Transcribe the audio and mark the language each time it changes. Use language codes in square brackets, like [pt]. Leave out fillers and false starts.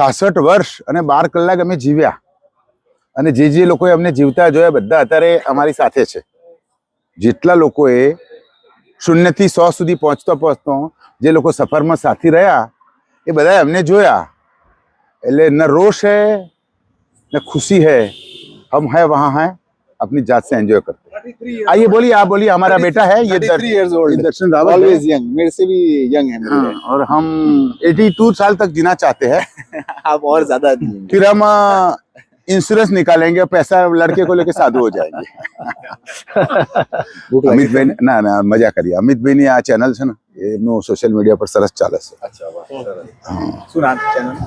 [gu] 66 વર્ષ અને 12 કલાક અમે જીવ્યા અને જે લોકોએ અમને જીવતા જોયા બધા અત્યારે અમારી સાથે છે। જેટલા લોકોએ 0 થી 100 સુધી પહોંચતો જે લોકો સફરમાં સાથી રહ્યા એ બધાએ અમને જોયા। એટલે ન રોષ [hi] है न खुशी है, हम है वहाँ हैं, अपनी जात से एंजॉय करते हैं। आइए बोलिए, आप बोलिए। हमारा बेटा है ये [en] 33 years old, [hi] दर्शन रावल, [en] always young, [hi] मेरे से भी young है मेरे लिए। और हम 82 साल तक जीना चाहते हैं। आप और ज्यादा जिएंगे। फिर हम इंश्योरेंस निकालेंगे, पैसा लड़के को लेके साधु हो जाएंगे। [gu] અમિત ભાઈ ના મજા કરીએ। અમિત ભાઈ ની આ ચેનલ છે ને એમનું સોશિયલ મીડિયા પર સરસ ચાલે છે। [hi] अच्छा, वाह, [gu] सरस। શું નામ ચેનલ?